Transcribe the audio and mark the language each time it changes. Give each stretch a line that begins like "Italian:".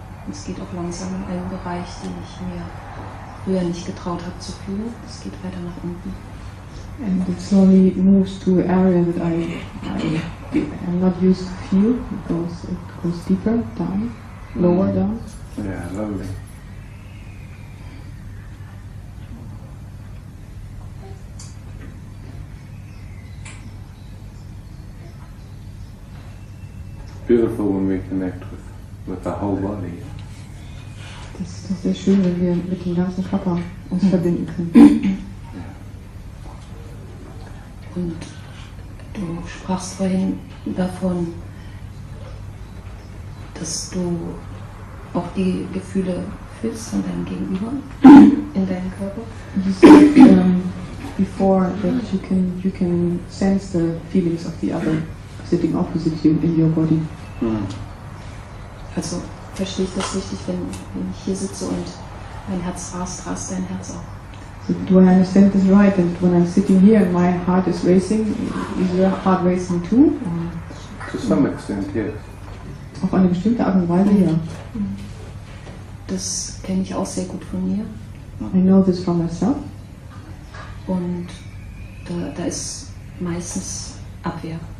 German: Es geht auch langsam in einen Bereich, den ich mir früher nicht getraut habe zu fühlen. Es geht weiter nach unten.
English: And it slowly moves to an area that I'm not used to feel. It goes deeper down, lower down. Yeah, lovely. Beautiful when we connect with the whole body.
German: Das ist doch sehr schön, wenn wir mit dem ganzen Körper uns verbinden können. Und du sprachst vorhin davon, dass du auch die Gefühle fühlst von deinem Gegenüber in deinem Körper.
English: You said before that you can sense the feelings of the other sitting opposite you in your body.
German: Also verstehe ich das richtig, wenn ich hier sitze und mein Herz rast dein Herz auch.
English: So do I understand this right? And when I'm sitting here and my heart is racing, is your heart racing too? To some extent, yes.
German: Auf eine bestimmte Art und Weise, ja. Das kenne ich auch sehr gut von mir.
English: I know this from myself.
German: Und da ist meistens Abwehr.